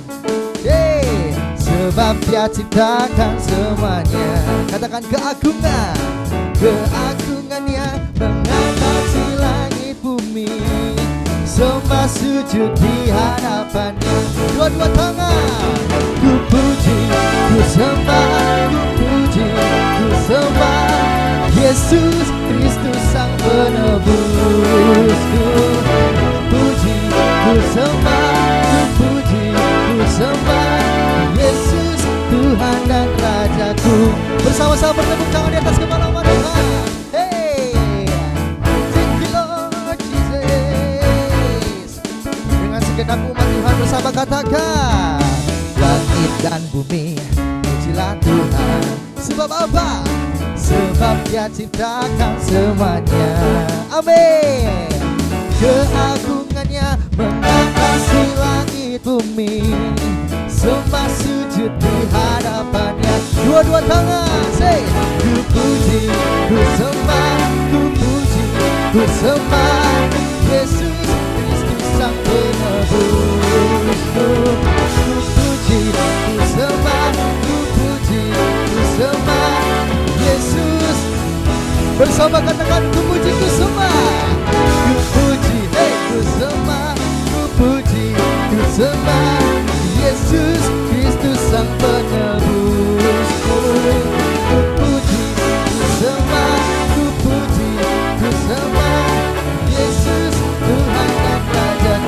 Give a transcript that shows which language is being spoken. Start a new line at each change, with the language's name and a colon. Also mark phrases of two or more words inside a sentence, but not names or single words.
Indonesian: Hey, sebab Dia ciptakan semuanya. Katakan, keagungannya mengatasi langit bumi, semua sujud di hadapannya. Dua-dua tangan. Ku puji, ku sembah, ku puji, ku sembah Yesus Kristus Sang Penebusku. Ku puji, ku sembah, ku puji, ku sembah Yesus Tuhan dan Rajaku. Bersama-sama bertepuk tangan di atas kepala mereka.
English: Hey, thank you Lord Jesus.
Indonesian: Dengan segenap umat Tuhan bersama katakan, langit dan bumi, pujilah Tuhan. Sebab apa? Sebab Dia ciptakan semuanya. Amin. Keagungannya mengatasi langit bumi, semua sujud di hadapannya. Dua-dua tangan, say. Ku puji, ku sembah, ku puji, ku sembah Yesus Kristus Sang Penebusku. Ku puji, ku sembah, ku puji, ku sembah Yesus. Bersama katakan, ku puji, ku sembah, ku puji, hey, ku sembah, ku puji, ku sembah Yesus Kristus Sang Penebusku. Ku puji, ku sembah, ku puji, ku sembah Yesus Tuhan dan Rajaku.